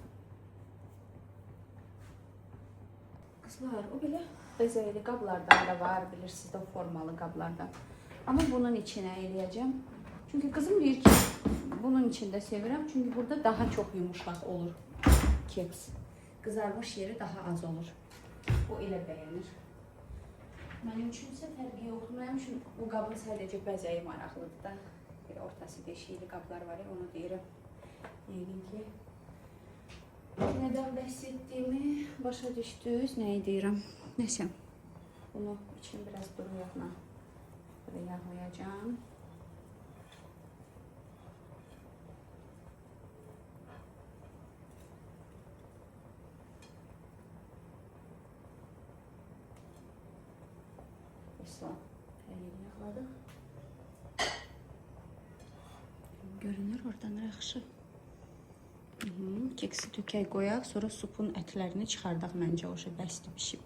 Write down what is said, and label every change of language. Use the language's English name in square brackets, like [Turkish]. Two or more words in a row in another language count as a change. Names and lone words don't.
[Azerbaijani] Qızlar, o belə bezəyli qablardan da var, bilirsiniz də o formalı qablardan. Amma bunun içinə eləyəcəm. Çünkü kızım deyir ki bunun içinde sevirəm. [Turkish] Çünkü burada daha çok yumuşak olur keks. Kızarmış yeri daha az olur. [Azerbaijani] O elə bəyənir. Mənim üçünsə fərqi yoxdur. Mənim üçün bu qabın sadəcə bəzəyi maraqlıdır da. Bir ortası deşikli qablar var ya, onu deyirəm. Yəqin ki nədən bəhs etdiyimi başa düşdünüz. Nəyi deyirəm? Nəsə. [Turkish] Bunu için biraz duru yağla böyle yağlayacağım. Mesela her yeri yağladık. [Azerbaijani] Görünür oradan yaxşı. Keksi tükək qoyaq, sonra supun ətlərini çıxardaq məncə, o şey bəsdir pişib.